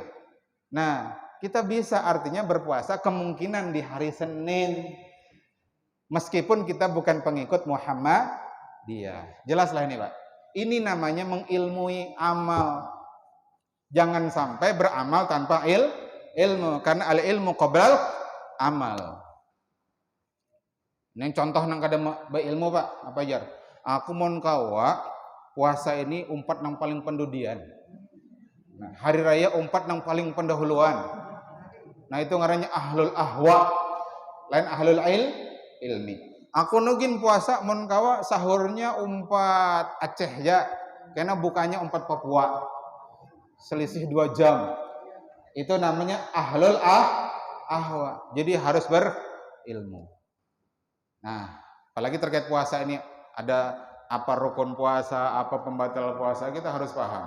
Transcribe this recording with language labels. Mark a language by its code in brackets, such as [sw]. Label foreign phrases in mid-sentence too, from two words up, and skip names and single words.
[id] Nah, kita bisa artinya berpuasa kemungkinan di hari Senin. Meskipun kita bukan pengikut Muhammadiyah. Jelaslah ini Pak. Ini namanya mengilmui amal. Jangan sampai beramal tanpa ilmu. [ar] Karena العلم قبل العمل. [bjn] Ini contoh nang kada ilmu Pak. Apa jar? Aku mon kawa puasa ini umpat nang paling pendudian. Nah, hari raya umpat nang paling pendahuluan. Nah itu ngarannya [ar] أهل الأهواء. [bjn] Lain [ar] أهل العلم. [bjn] Aku nugin puasa mon kawa sahurnya umpat Aceh ya. Karena bukanya umpat Papua. [id] Selisih 2 jam. Itu namanya [ar] أهل الأهواء. [id] Jadi harus berilmu. Nah, apalagi terkait puasa ini ada apa rukun puasa, apa pembatal puasa, kita harus paham.